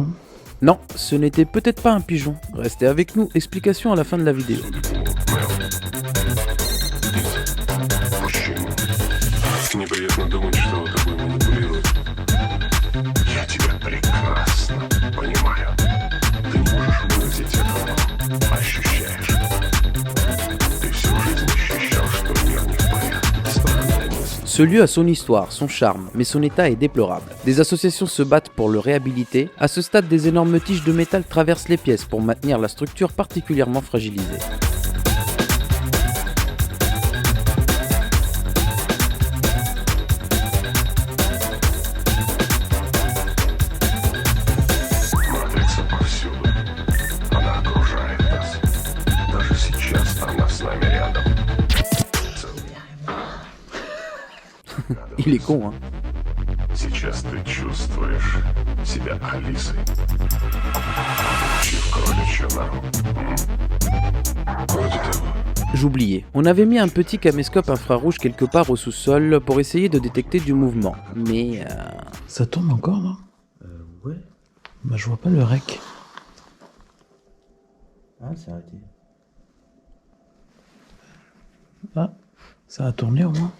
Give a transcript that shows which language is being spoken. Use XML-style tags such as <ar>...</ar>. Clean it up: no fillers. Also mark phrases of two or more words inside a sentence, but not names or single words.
<fr>Non, ce n'était peut-être pas un pigeon. Restez avec nous, explication à la fin de la vidéo.</fr> <ru>Мужчина. Неприятно думать, что тобой манипулируют. Я тебя прекрасно понимаю. Ты не можешь выразить этого, но ощущаешь. Ты всю жизнь ощущал, что мир не в порядке. Странная мысль.</ru> <fr>Ce lieu a son histoire, son charme, mais son état est déplorable. Des associations se battent pour le réhabiliter. À ce stade, des énormes tiges de métal traversent les pièces pour maintenir la structure particulièrement fragilisée.</fr> <ru>Матрица повсюду. Она окружает нас. Даже сейчас она с нами рядом.</ru> <fr>Il est con, hein.</fr> <ru>Сейчас ты чувствуешь себя Алисой. И в кроличью нору. Вроде того.</ru> <fr>J'oubliais. On avait mis un petit caméscope infrarouge quelque part au sous-sol pour essayer de détecter du mouvement. Mais... Ça tourne encore, là? Ouais. Bah, je vois pas le rec. Ah, c'est arrêté. Ah, ça a tourné au moins.</fr>